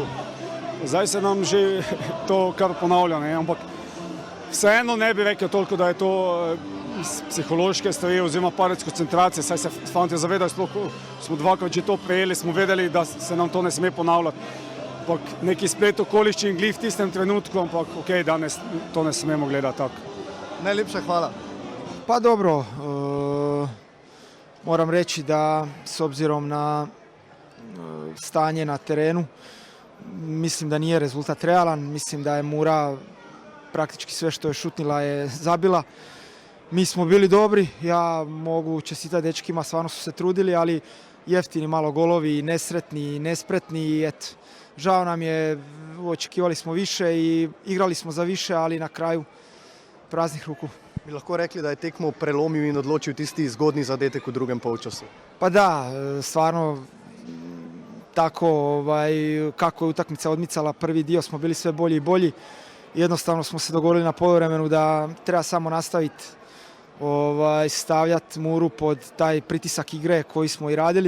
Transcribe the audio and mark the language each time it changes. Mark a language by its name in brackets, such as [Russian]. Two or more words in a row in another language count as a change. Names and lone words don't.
[Slovenian] Zdaj se nam že to kar ponavlja, ampak vseeno ne bi rekel toliko, da je to psihološke stvari oziroma padec koncentracije, saj se fantje zavedajo, sploh smo 2-krat že to prejeli, smo vedeli, da se nam to ne sme ponavljati. Ampak neki splet okoliščin glih v tistem trenutku, ampak ok, danes to ne smemo gledati tako. Najlepša hvala. [Croatian] Pa dobro, moram reći da s obzirom na stanje na terenu, mislim da nije rezultat realan, mislim da je Mura praktički sve što je šutnila je zabila. Mi smo bili dobri, ja mogu čestitati dečkima, stvarno su se trudili, ali jeftini malo golovi, nesretni, nespretni i eto, žao nam je, očekivali smo više i igrali smo za više, ali na kraju praznih ruku. [Slovenian] Bi lahko rekli, da je tekmo prelomil in odločil tisti zgodni zadetek v drugem polčasu? [Croatian] Pa da, stvarno tako kako je utakmica odmicala, prvi dio smo bili sve bolji i bolji. Jednostavno smo se dogovorili na poluvremenu da treba samo nastaviti stavljati Muru pod taj pritisak igre koji smo i radili.